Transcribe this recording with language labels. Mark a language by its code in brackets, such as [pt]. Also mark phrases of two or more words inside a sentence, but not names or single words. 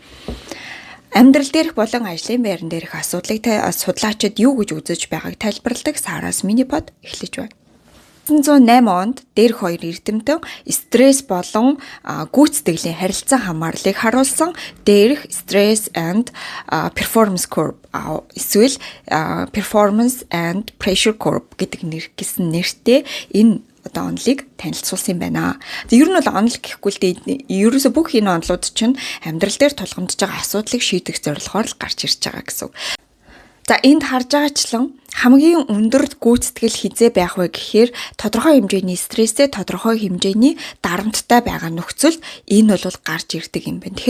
[mn] Амьдрал дээрх болон ажлын байран дээрх асуудлыг судлаачид юу гэж үзэж байгааг тайлбарладаг Сараас миний под эхлэж байна. 1908 онд дээрх хоёр эрдэмтэн стресс болон гүйцэтгэлийн харилцан хамаарлыг харуулсан дээрх [en] stress and performance curve [mn] эсвэл [en] performance and pressure curve [mn] гэдэг нэртэй энэ онолыг танилцуулсан юм байна. Ер нь бол онол гэхгүй л дээ ерөөсө бүх энэ онолууд чинь амьдрал дээр тулгамдж байгаа асуудлыг шийдэх зорилгоор л гарч ирж байгаа гэсэн. За энд харж байгаачлан хамгийн өндөр гүйцэтгэл хизээ байх вэ гэхээр тодорхой хэмжээний стресстэй тодорхой хэмжээний дарамттай байгаа нөхцөлд энэ бол гарч ирдэг юм байна.